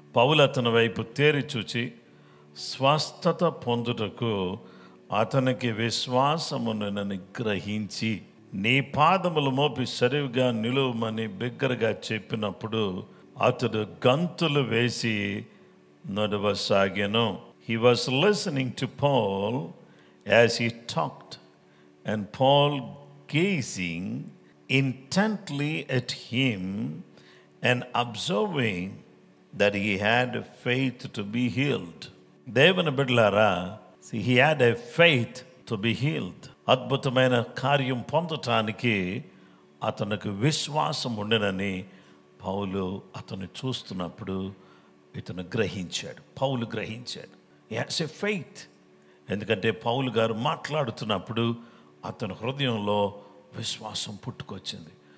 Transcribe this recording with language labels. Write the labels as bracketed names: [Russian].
[Telugu] పౌలు అతని వైపు తేరి చూచి స్వస్థత పొందుటకు అతనికి విశ్వాసమునని గ్రహించి నీ పాదములు మోపి సరివిగా నిలువమని బిగ్గరగా చెప్పినప్పుడు అతడు గంతులు వేసి నడవసాగెను. [English] He was listening to Paul as he talked, and Paul gazing intently at him and observing that he had faith to be healed. [Telugu] దేవుని బిడ్డలారా, [English] he had a faith to be healed. [Telugu] అద్భుతమైన కార్యం పొందటానికి అతనికి విశ్వాసం ఉండనని పౌలు అతను చూస్తున్నప్పుడు ఇతను గ్రహించాడు. పౌలు గ్రహించాడు. [English] He has a faith. [Telugu] ఎందుకంటే పౌలు గారు మాట్లాడుతున్నప్పుడు అతని హృదయంలో విశ్వాసం పుట్టుకొచ్చింది.